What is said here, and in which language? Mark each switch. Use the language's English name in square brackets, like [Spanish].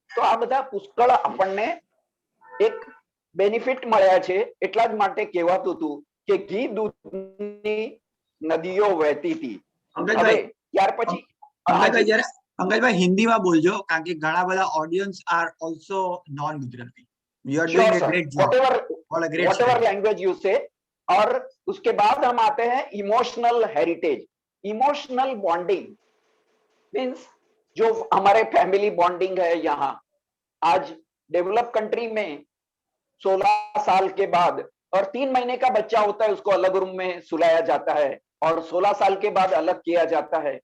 [Gujarati] તો આ બધા પુષ્કળ આપણને એક બેનિફિટ મળ્યા છે. એટલા જ માટે કહેવાતું હતું કે ઘી દૂધની નદીઓ વહેતી હતી. હવે ત્યાર પછી અંકલભાઈ હિન્દીમાં બોલજો, કારણ કે ઘણા બધા audience [English] Are also non Gujarati. You are doing a great job. Whatever language you say. [Hindi] और उसके बाद हम आते हैं [English] Emotional heritage. Emotional bonding means [Hindi] जो हमारे फैमिली बॉन्डिंग है यहाँ, आज डेवलप कंट्री में 16 साल के बाद और 3 महीने का बच्चा होता है, उसको अलग रूम में सुलाया जाता है और 16 साल के बाद अलग किया जाता है.